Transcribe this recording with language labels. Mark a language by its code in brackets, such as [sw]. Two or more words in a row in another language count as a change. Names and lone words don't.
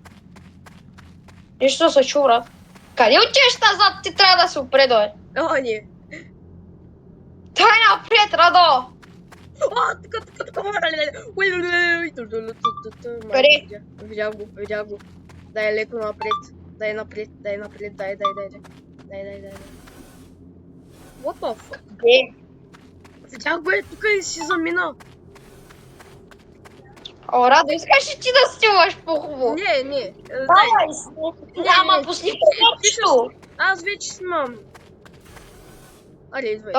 [bg] Нещо се чу, брат. Къде отиваш назад? Ти трябва да се опредо, бе. О, не. Дай напред, Радо! О, тук. Къде? Видях го. Дай леко напред. Дай напред. Дай. [en] What the fuck? [bg] Де? Видях го е тук и си замина. О, Радо, искаш ли ти да снимаш по-хубаво? Не. Давай, снимай. Ама пусни по-нещо. Аз вече снимам. Аре, идвай.